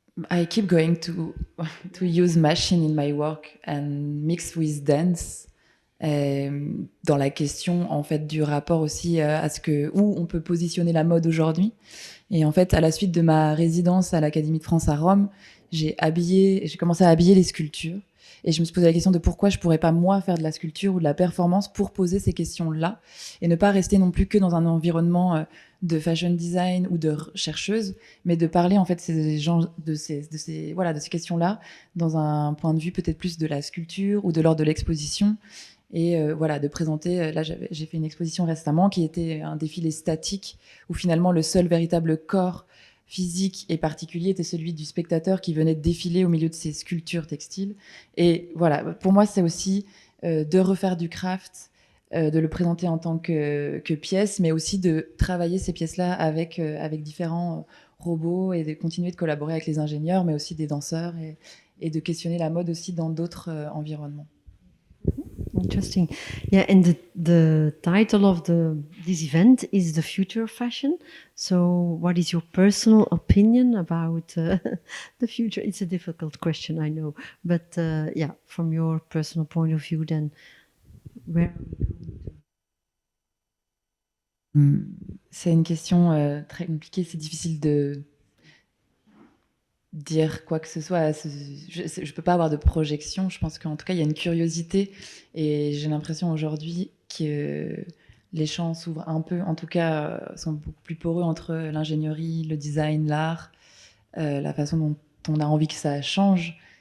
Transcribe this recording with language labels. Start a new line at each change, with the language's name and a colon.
English: I keep going to use machine in my work and mix with dance.
French: Dans la question en fait du rapport aussi à où on peut positionner la mode aujourd'hui. Et en fait, à la suite de ma résidence à l'Académie de France à Rome, j'ai commencé à habiller les sculptures. Et je me suis posé la question de pourquoi je pourrais pas, moi, faire de la sculpture ou de la performance pour poser ces questions-là et ne pas rester non plus que dans un environnement de fashion design ou de chercheuse, mais de parler, en fait, de ces questions-là dans un point de vue peut-être plus de la sculpture ou de l'ordre de l'exposition. Et de présenter, là j'ai fait une exposition récemment qui était un défilé statique où finalement le seul véritable corps physique et particulier était celui du spectateur qui venait défiler au milieu de ces sculptures textiles. Et voilà, pour moi c'est aussi de refaire du craft, de le présenter en tant que pièce, mais aussi de travailler ces pièces-là avec différents robots et de continuer de collaborer avec les ingénieurs, mais aussi des danseurs et de questionner la mode aussi dans d'autres environnements.
English: Interesting. Yeah, and the title of this event is The Future of Fashion. So what is your personal opinion about the future? It's a difficult question, I know. But from your personal point of view, then where are we going to?
French: C'est une question très compliquée. C'est difficile de dire quoi que ce soit. Je peux pas avoir de projection. Je pense qu'en tout cas, il y a une curiosité. Et j'ai l'impression aujourd'hui que les champs s'ouvrent un peu, en tout cas, sont beaucoup plus poreux entre l'ingénierie, le design, l'art, la façon dont on a envie que ça change.